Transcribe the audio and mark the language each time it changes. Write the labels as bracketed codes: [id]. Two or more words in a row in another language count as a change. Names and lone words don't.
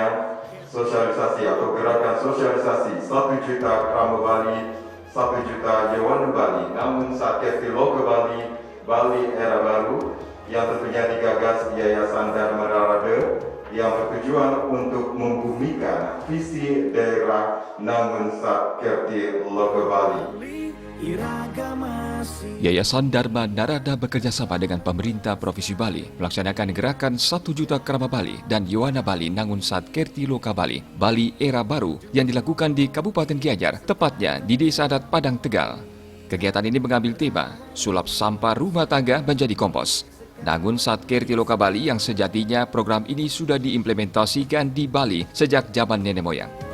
[id] Sosialisasi atau gerakan sosialisasi 1 juta Krama Bali, 1 juta Yawana Bali, namun saat Loka Bali, Bali Era Baru, yang tentunya digagas Yayasan Dharma Narada, yang bertujuan untuk membumikan visi daerah namun saat Loka Bali. Yayasan Dharma Narada bekerjasama dengan pemerintah Provinsi Bali melaksanakan gerakan 1 juta Krama Bali dan Yawana Bali Nangun Sat Kerti Loka Bali, Bali Era Baru yang dilakukan di Kabupaten Gianyar, tepatnya di Desa Adat Padang Tegal. Kegiatan ini mengambil tema sulap sampah rumah tangga menjadi kompos. Nangun Sat Kerti Loka Bali yang sejatinya program ini sudah diimplementasikan di Bali sejak zaman nenek moyang.